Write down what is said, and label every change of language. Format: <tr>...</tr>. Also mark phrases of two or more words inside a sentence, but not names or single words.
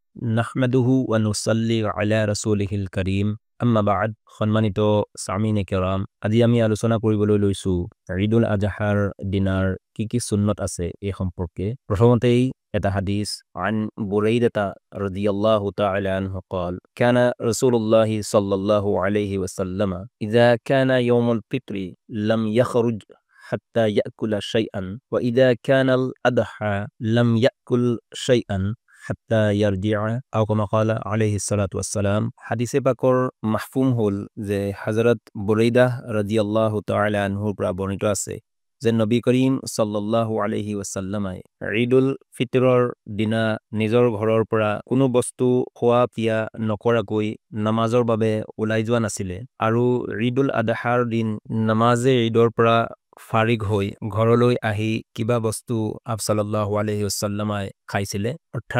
<ar>نحمده ونصلي على رسوله الكريم أما بعد</ar> <as>সম্মানিত সামিনে কেৰাম আজি আমি আলোচনা কৰিবলৈ লৈছো ঈদুল আজহাৰ দিনাৰ কি সুন্নত আছে এই সম্পৰ্কে প্ৰথমতেই এটা হাদিস</as> <ar>عن بريدة رضي الله تعالى عنه قال كان رسول الله صلى الله عليه وسلم اذا كان يوم الفطر لم يخرج حتى يأكل شيئا وإذا كان الأضحى لم يأكل شيئا حتى يرجع أو كما قال عليه الصلاة والسلام حديث</ar> <as>পাকৰ মাহফুম হল যে হযরত বুরাইদা</as> <ar>رضي الله تعالى عنه</ar> <as>পৰা বৰ্ণিত আছে যে নবী করিম</as> <ar>صلى الله عليه وسلم</ar> <as>ঈদুল ফিতৰৰ দিনা নিজৰ ঘৰৰ পৰা কোনো বস্তু খোৱা পিয়া নকৰাকৈ নামাজৰ বাবে ওলাই যোৱা নাছিলে আৰু ঈদুল আদহাৰ দিন নামাজে ঈদৰ পৰা ফাৰিগ হৈ ঘৰলৈ আহি কিবা বস্তু আপ</as> <ar>صلى الله عليه وسلم</ar> <as>খাইছিলে অৰ্থাৎ</as>